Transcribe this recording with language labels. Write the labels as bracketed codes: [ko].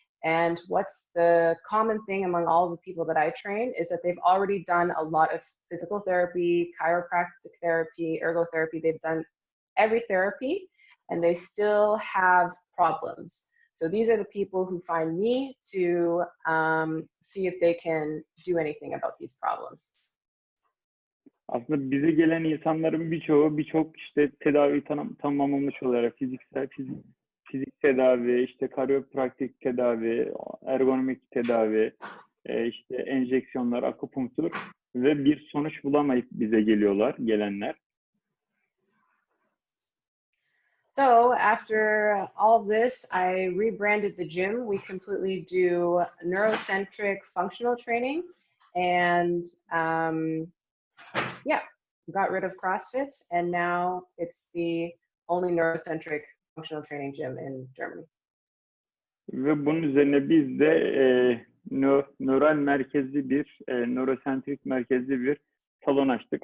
[en] And what's the common thing among all the people that I train is that they've already done a lot of physical therapy, chiropractic therapy, ergotherapy. They've done every therapy, and they still have problems. So these are the people who find me to see if they can do anything about these problems. [tr] Aslında bize gelen insanların birçok işte tedavi tamamlamış olarak fizik tedavi, işte kariopraktik tedavi, ergonomik tedavi, işte enjeksiyonlar, akupunktur ve bir sonuç bulamayıp bize gelenler. [en] So after all of this, I rebranded the gym. We completely do neurocentric functional training, and yeah, got rid of CrossFit, and now it's the only neurocentric functional training gym in Germany. [tr] Ve bunun üzerine biz de nöral merkezli nörosentrik merkezli bir salon açtık.